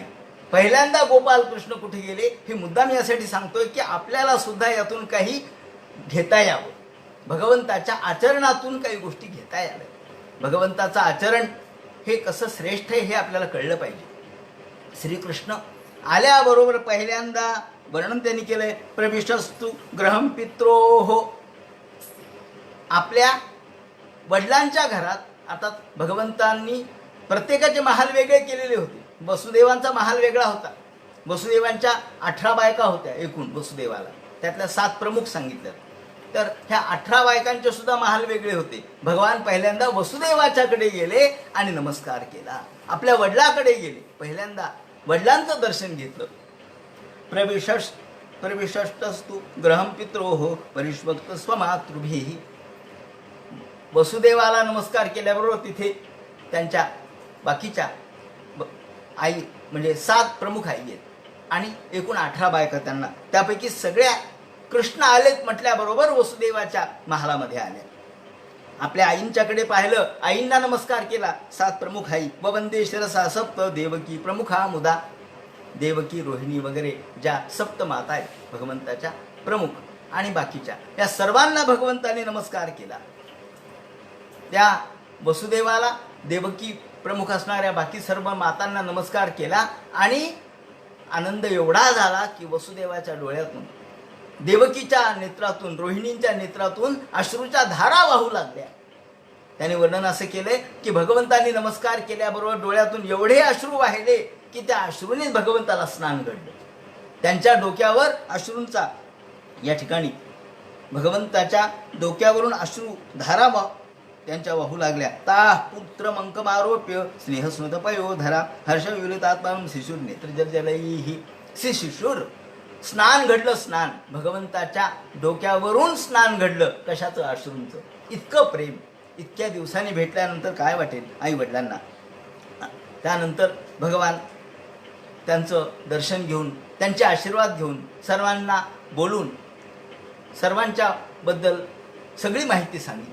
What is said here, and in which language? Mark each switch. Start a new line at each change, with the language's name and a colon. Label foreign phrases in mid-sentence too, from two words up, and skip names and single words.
Marathi: पहिल्यांदा गोपाल कृष्ण कुठे गेले हे मुद्दाम यासाठी सांगतोय की आपल्याला सुद्धा यातून काही घेता यावं. भगवंताच्या आचरणातून काही गोष्टी घेता याव्या. भगवंताचं आचरण हे कसं श्रेष्ठ आहे हे आपल्याला कळलं पाहिजे. श्रीकृष्ण आल्याबरोबर पहिल्यांदा वर्णन त्यांनी केलंय,
Sanskrit: प्रविशस्तु गृहं पित्रोः.
Marathi: आपल्या वडिलांच्या घरात. आता भगवंतांनी प्रत्येकाचे महाल वेगळे केलेले होते. वसुदेवांचा महाल वेगळा होता. वसुदेवांच्या 18 बायका होत्या एकूण वसुदेवाला, त्यातल्या 7 प्रमुख सांगितल्या. तर ह्या 18 बायकांचे सुद्धा महाल वेगळे होते. भगवान पहिल्यांदा वसुदेवाच्याकडे गेले आणि नमस्कार केला. आपल्या वडिलाकडे गेले, पहिल्यांदा वडिलांचं दर्शन घेतलं.
Sanskrit: प्रविशस्तु गृहं पित्रोः परिष्वक्त स्वमातृभिः.
Marathi: वसुदेवाला नमस्कार केल्याबरोबर तिथे त्यांच्या बाकीच्या आई म्हणजे 7 प्रमुख आई आहेत आणि एकूण 18 बायका त्यांना. त्यापैकी सगळ्या कृष्ण आलेत म्हटल्याबरोबर वसुदेवाच्या महालामध्ये आल्या. आपल्या आईंच्याकडे पाहिलं, आईंना नमस्कार केला. 7 प्रमुख आई.
Sanskrit: ववंदे शिरसा सप्त देवकी प्रमुखा मुदा.
Marathi: देवकी, रोहिणी वगैरे ज्या 7 माता आहेत भगवंताच्या प्रमुख आणि बाकीच्या या सर्वांना भगवंताने नमस्कार केला. त्या वसुदेवाला, देवकी प्रमुख असणाऱ्या बाकी सर्व मातांना नमस्कार केला आणि आनंद एवढा झाला की वसुदेवाच्या डोळ्यातून, देवकीच्या नेत्रातून, रोहिणींच्या नेत्रातून अश्रूच्या धारा वाहू लागल्या. त्याने वर्णन असं केलंय की भगवंतांनी नमस्कार केल्याबरोबर डोळ्यातून एवढे अश्रू वाहिले की त्या अश्रूनेच भगवंताला स्नान घडलं. त्यांच्या डोक्यावर अश्रूंचा, या ठिकाणी भगवंताच्या डोक्यावरून अश्रू धारा त्यांच्या वाहू लागल्या.
Sanskrit: ता पुत्र मंकमारोप्य स्नेहस्मृतपयोधरा हर्षविवृतात्मा शिशुर नेत्रजलजलैहि.
Marathi: शिशुर स्नान घडलं. स्नान भगवंताच्या डोक्यावरून स्नान घडलं. कशाचं? अश्रूंचं. इतकं प्रेम इतक्या दिवसांनी भेटल्यानंतर काय वाटेल आई वडिलांना. त्यानंतर भगवान त्यांचं दर्शन घेऊन, त्यांचे आशीर्वाद घेऊन, सर्वांना बोलून सर्वांच्या बद्दल सगळी माहिती सांगितली.